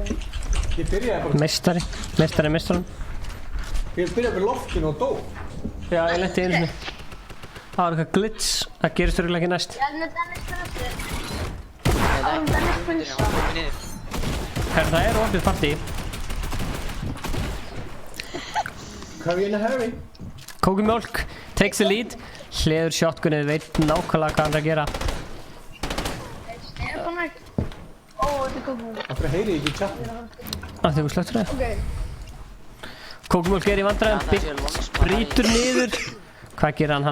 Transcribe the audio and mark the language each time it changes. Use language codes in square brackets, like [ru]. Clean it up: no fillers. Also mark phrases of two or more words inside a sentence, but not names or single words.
[is] Ég byrjaði bara... Meistari. Ég byrjaði upp í loftinu og dó. Já, ég lenti einu sinni. Það var eitthvað glitch. Það gerist örugglega ekki næst. Já, Dennis Dennis. Dennis Prinsa. Herra, það er opið partí. [en] Curry in a hurry. Kókumjólk takes the lead. [is] Hleður shotgunnið, veit nákvæmlega hvað hann er að gera. Stefán ekki. Ó, þetta er kókumjólk. Af hverju heyri ég ekki í chatinu? Af því þú slöktur það. Ok. Kókumjólk er í vandræðum, brýtur niður. Hvað gerir hann?